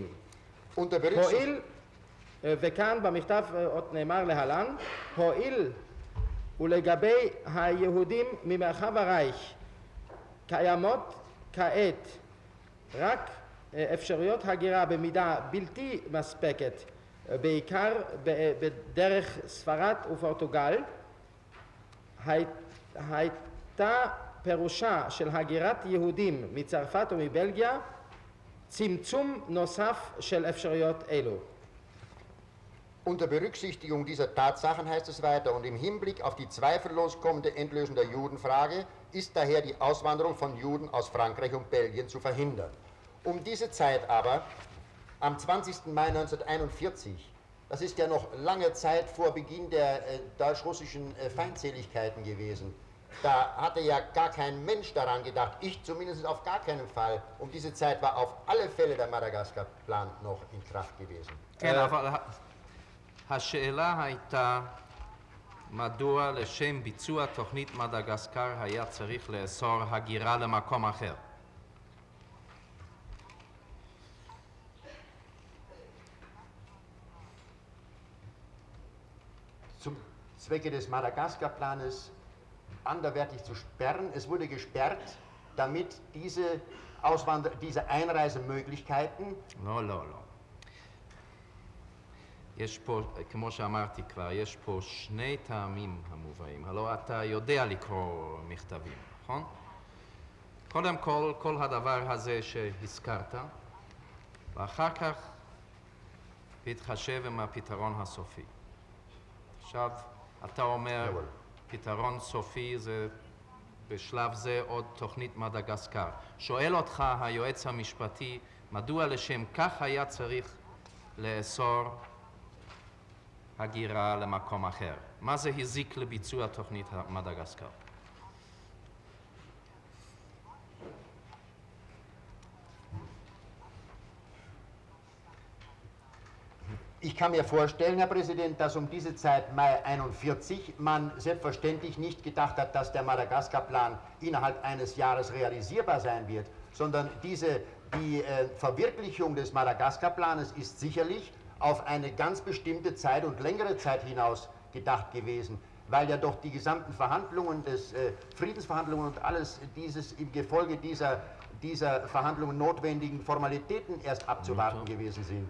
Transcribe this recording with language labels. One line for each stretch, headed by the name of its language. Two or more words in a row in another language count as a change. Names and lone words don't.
Hebrew: הואיל, וכאן במכתב עוד נאמר להלן, הואיל ולגבי היהודים ממרחב הרייך קיימות כעת רק אפשרויות הגירה במידה בלתי מספקת, בעיקר בדרך ספרד ופורטוגל, הייתה פירושה של הגירת יהודים מצרפת ומבלגיה צמצום נוסף של אפשרויות אלו.
German: Unter Berücksichtigung dieser Tatsachen, heißt es weiter, und im Hinblick auf die zweifellos kommende Endlösung der Judenfrage ist daher die Auswanderung von Juden aus Frankreich und Belgien zu verhindern. Um diese Zeit aber, am 20. Mai 1941, das ist ja noch lange Zeit vor Beginn der deutsch-russischen Feindseligkeiten gewesen, da hatte ja gar kein Mensch daran gedacht, ich zumindest auf gar keinen Fall. Um diese Zeit war auf alle Fälle der Madagaskar-Plan noch in Kraft gewesen.
Hebrew: כן, אבל השאלה הייתה מדוע לשם ביצוע תוכנית מדגסקר היה צריך לאסור הגירה למקום אחר.
German: Zum Zwecke des Madagaskar-Planes anderweitig zu sperren. Es wurde gesperrt, damit diese Einreisemöglichkeiten...
Hebrew: לא, לא, לא. יש פה, כמו שאמרתי כבר, יש פה שני טעמים המובאים. הלא אתה יודע לקרוא מכתבים, נכון? קודם כל הדבר הזה שהזכרת, ואחר כך להתחשב עם הפתרון הסופי. עכשיו, אתה אומר, פתרון סופי זה בשלב זה עוד תוכנית מדגסקר. שואל אותך היועץ המשפטי, מדוע לשם כך היה צריך לאסור הגירה למקום אחר? מה זה הזיק לביצוע תוכנית מדגסקר?
German: Ich kann mir vorstellen, Herr Präsident, dass um diese Zeit, Mai 41, man selbstverständlich nicht gedacht hat, dass der Madagaskar-Plan innerhalb eines Jahres realisierbar sein wird, sondern die Verwirklichung des Madagaskar-Planes ist sicherlich auf eine ganz bestimmte Zeit und längere Zeit hinaus gedacht gewesen, weil ja doch die gesamten Verhandlungen, Friedensverhandlungen und alles dieses im Gefolge dieser Verhandlungen notwendigen Formalitäten erst abzuwarten gewesen sind.